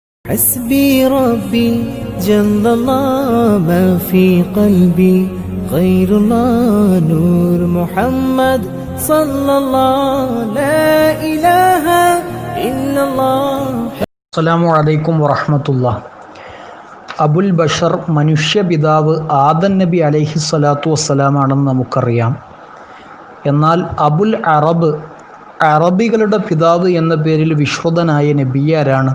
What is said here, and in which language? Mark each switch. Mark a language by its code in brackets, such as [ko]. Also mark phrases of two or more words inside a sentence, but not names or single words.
[ar] حسبي ربي جل الله ما في قلبي غير الله نور محمد صلى الله لا إله إلا الله. السلام عليكم ورحمة الله. أبو البشر [ml] മനുഷ്യപിതാവ് ആദം നബി [ar] عليه الصلاة [ml] വസ്സലാമാണെന്ന് നമുക്കറിയാം. എന്നാൽ അബുൽ അറബികളുടെ പിതാവ് എന്ന പേരിൽ വിശ്രുതനായ നബിയാരാണ്?